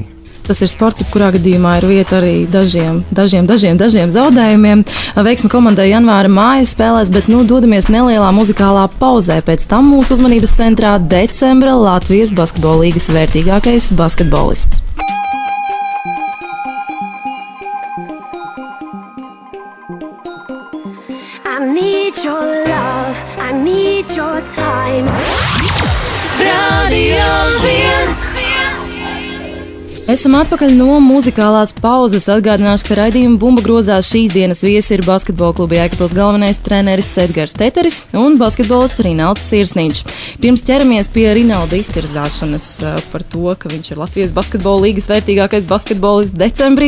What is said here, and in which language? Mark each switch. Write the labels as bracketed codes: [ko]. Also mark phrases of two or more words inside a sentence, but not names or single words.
[lv] Tas ir sports, kurā gadījumā ir vieta arī dažiem zaudējumiem. Veiksmi komandai janvāra mājas spēlēs, bet dodamies nelielā muzikālā pauzē. Pēc tam mūsu uzmanības centrā decembra Latvijas basketbola līgas vērtīgākais basketbolists. [en] I need your love, I need your time. [lv] Radio 1. Esam atpakaļ no muzikālās pauzes. Atgādināšu, ka raidījuma Bumba grozā šīs dienas viesi ir basketbola kluba Jēkabpils galvenais treneris Edgars Teteris un basketbolists Rinalds Sirsniņš. Pirms ķeramies pie Rinalda iztirzāšanas par to, ka viņš ir Latvijas basketbola līgas vērtīgākais basketbolists decembrī.